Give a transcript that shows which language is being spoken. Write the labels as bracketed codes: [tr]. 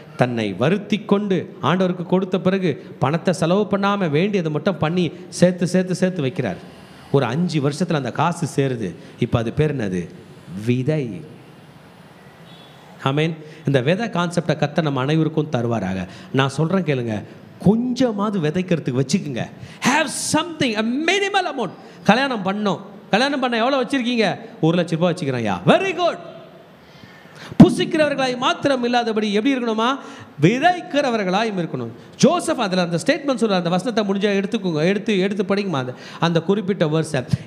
[ta] தன்னை வருத்தி கொண்டு ஆண்டவருக்கு கொடுத்த பிறகு பணத்தை செலவு பண்ணாமல் வேண்டியதை மட்டும் பண்ணி சேர்த்து வைக்கிறார். ஒரு 5 வருஷத்தில் அந்த காசு சேருது. இப்போ அது பேர் என்னது? விதை. ஆமீன். இந்த விதை கான்செப்டை கத்த நம்ம அனைவருக்கும் தருவாராக. நான் சொல்கிறேன் கேளுங்க, கொஞ்சமாவது விதைக்கிறதுக்கு வச்சுக்குங்க. [en] Have something, a minimal amount. [ta] கல்யாணம் பண்ண எவ்வளோ வச்சுருக்கீங்க? 1 லட்ச ரூபாய் வச்சுக்கிறேன். [en] Yeah, very good. [ta] புசிக்கிறவர்களாய் மாத்திரம் இல்லாதபடி எப்படி இருக்கணுமா? விதைக்கிறவர்களாயும் இருக்கணும். ஜோசப் அதில் அந்த ஸ்டேட்மெண்ட் சொல்கிற அந்த வசனத்தை முடிஞ்சால் எடுத்துக்கோங்க, எடுத்து படிக்குமா அந்த குறிப்பிட்ட வருஷம்.